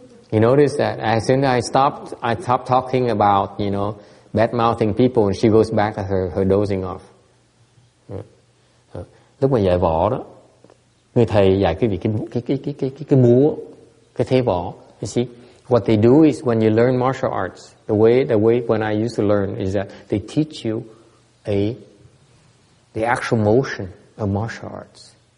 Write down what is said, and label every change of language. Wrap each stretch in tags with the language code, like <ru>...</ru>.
<en>You notice that as soon as I stopped talking about, bad mouthing people, and she goes back to her dozing off.</en> <vi>Lúc mà dạy võ đó, người thầy dạy quý vị cái múa, cái thế võ.</vi> <en>You see, what they do is when you learn martial arts, the way when I used to learn is that they teach you the actual motion of martial arts.</en>